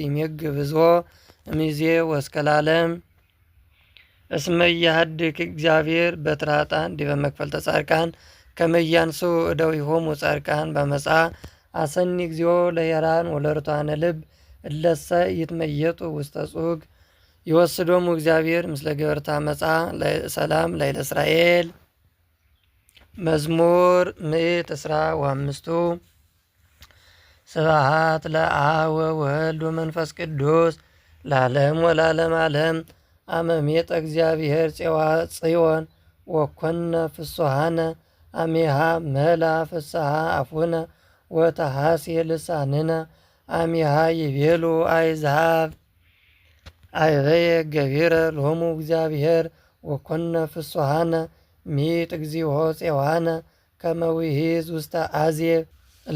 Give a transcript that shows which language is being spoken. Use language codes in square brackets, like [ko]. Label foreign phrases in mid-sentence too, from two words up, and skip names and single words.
[gez] ይሜግብ ሕዝቦ እምይእዜሰ ወእስከ ለዓለም እስመ ኢያሐድግ እግዚአብሔር በትርኃጥአን ዲበ መክፈልተ ጻድቃን ከመ ኢያንሱ እደዊሆሙ ጻድቃን በአመፃ አሰኒ እግዚኦ ለየርሃን ወለርቱዓነ ልብ እለሰ ይትመየጡ ውስተ ጹግ ይወስዶሙ እግዚአብሔር ምስለ ገበርተ አመፃ ሰላም ላዕለ እስራኤል። መዝሙር 115 ስብሐት ለአብ ወወልድ ወመንፈስ ቅዱስ ለዓለም ወለዓለመ ዓለም። አመ ሜጠ እግዚአብሔር ጽዮን ወኮነ ፍስሓነ አሜሃ መላ ፍስሓ አፉነ ወተሐሴ ልሳንነ አሜሃ ይቤሉ አሕዛብ አይበየ ገቢረ ሎሙ እግዚአብሔር ወኮነ ፍስሓነ ሚጥ እግዚኦ ፄዋነ ከመ ውሒዝ ውስተ አዜብ እለ